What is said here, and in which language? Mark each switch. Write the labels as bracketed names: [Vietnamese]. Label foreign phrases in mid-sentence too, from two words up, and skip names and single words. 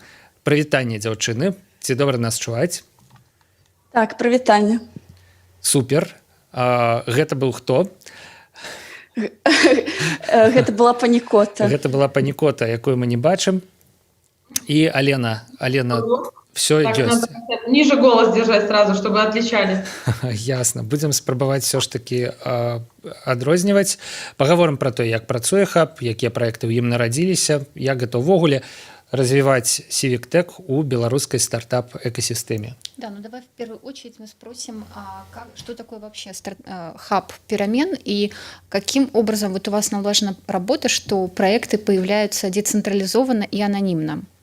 [Belarusian] Прывітанне, дзяўчыны. Ці добра нас чуваць? Так, прывітанне. Супер. Гэта быў хто? Гэта была пані Кота. Гэта была пані Кота, якую мы не бачым. І Алена, все так, ёсць. [Russian] Надо ниже голос держать сразу, чтобы отличались. Ясно. [Belarusian] Будем спрабаваць все ж таки адрозніваць. Пагаворым пра то, як працуе хаб, якія праекты ў ім нарадзіліся, як гэта ўвогуле развивать CivicTech у [Russian] белорусской стартап-экосистеме. Да, давай в первую очередь мы спросим, что такое вообще хаб перемен и каким образом вот у вас налажена работа, что проекты появляются децентрализованно и анонимно.